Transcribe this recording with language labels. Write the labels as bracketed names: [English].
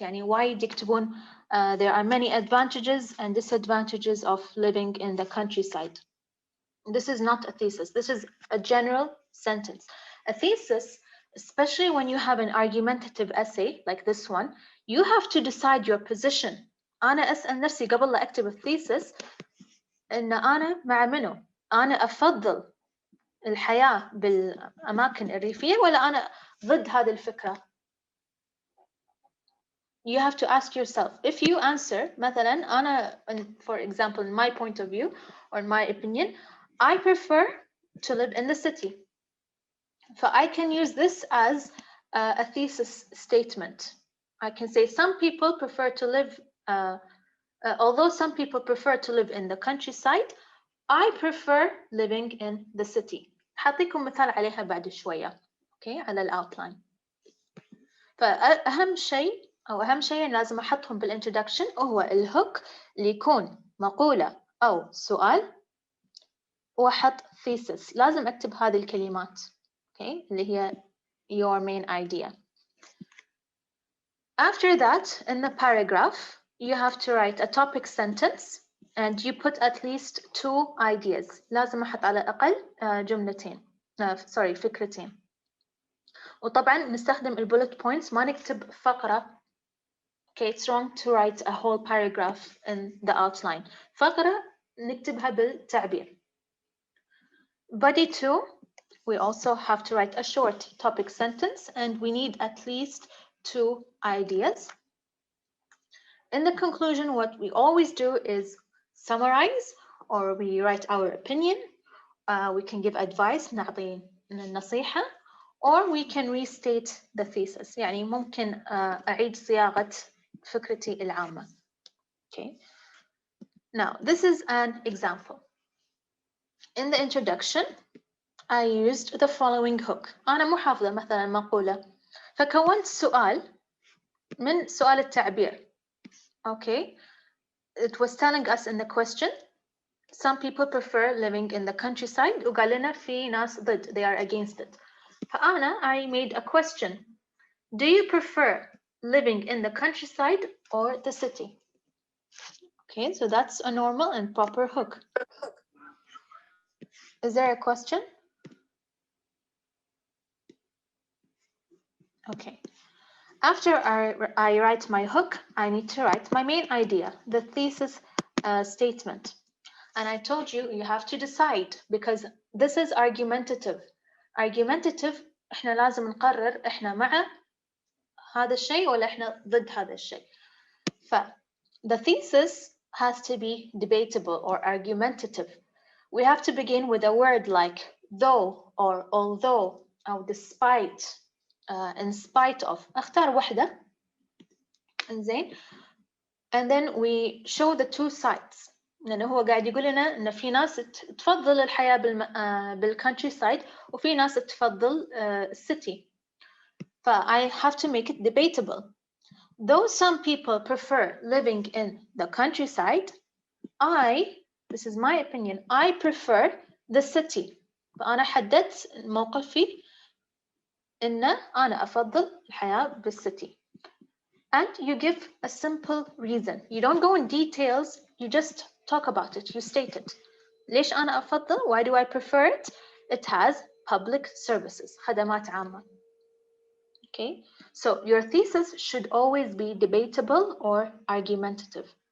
[Arabic] يعني وايد يكتبون [English] there are many advantages and disadvantages of living in the countryside. This is not a thesis. This is a general sentence. A thesis, especially when you have an argumentative essay like this one, you have to decide your position. [Arabic] أنا أسأل نفسي قبل لا أكتب الثيسس إن أنا مع منو؟ أنا أفضل الحياة بالأماكن الريفية ولا أنا ضد هذه الفكرة؟ [English] You have to ask yourself. If you answer [Arabic] مثلا أنا, [English] for example, in my point of view or in my opinion, I prefer to live in the city. So I can use this as a thesis statement. I can say some people prefer to live, although some people prefer to live in the countryside, I prefer living in the city. [Arabic] حاطيكم مثال عليها بعد شوية. Okay, على الoutline. فأهم شيء أو أهم شيء لازم أحطهم بالintroduction هو الهوك اللي يكون مقولة أو سؤال وأحط thesis. لازم أكتب هذه الكلمات. [English] Okay, [Arabic] اللي هي [English] your main idea. After that, in the paragraph, you have to write a topic sentence and you put at least 2 ideas. [Arabic] لازم أحط على الأقل جملتين. sorry, فكرتين. وطبعا نستخدم bullet points ما نكتب فقرة. [English] Okay, it's wrong to write a whole paragraph in the outline. [Arabic] فقرة نكتبها بالتعبير. [English] Body 2, we also have to write a short topic sentence and we need at least 2 ideas. In the conclusion, what we always do is summarize or we write our opinion. We can give advice, [Arabic] نعطي النصيحة, [English] or we can restate the thesis. [Arabic] يعني ممكن أعيد صياغة فكرتي العامة. [English] Okay. Now, this is an example. In the introduction, I used the following hook. [Arabic] أنا مو حافظة مثلا مقولة فكونت سؤال من سؤال التعبير. [English] Okay, it was telling us in the question, some people prefer living in the countryside [Arabic] وقال لنا في ناس ضد, [English] they are against it. [Arabic] فأنا [English] I made a question. Do you prefer living in the countryside or the city? Okay, so that's a normal and proper hook. Is there a question? Okay. After I write my hook, I need to write my main idea, the thesis statement. And I told you, you have to decide because this is argumentative. [Arabic] Argumentative, إحنا لازم نقرر إحنا مع هذا الشيء ولا إحنا ضد هذا الشيء. [English] The thesis has to be debatable or argumentative. We have to begin with a word like though or although or despite. In spite of [Arabic] اختار واحدة إنزين [English] and then we show the 2 sides [Arabic] لأنه هو قاعد يقول لنا إن في ناس تفضل الحياة بالكونتري سايد وفي ناس تفضل السيتي. [English] I have to make it debatable. Though some people prefer living in the countryside, this is my opinion, I prefer the city. [Arabic] فأنا حددت موقفي إن أنا أفضل الحياة بالcity. [English] And you give a simple reason. You don't go in details, you just talk about it, you state it. [Arabic] ليش أنا أفضل? [English] Why do I prefer it? It has public services, [Arabic] خدمات عامة. [English] Okay, so your thesis should always be debatable or argumentative.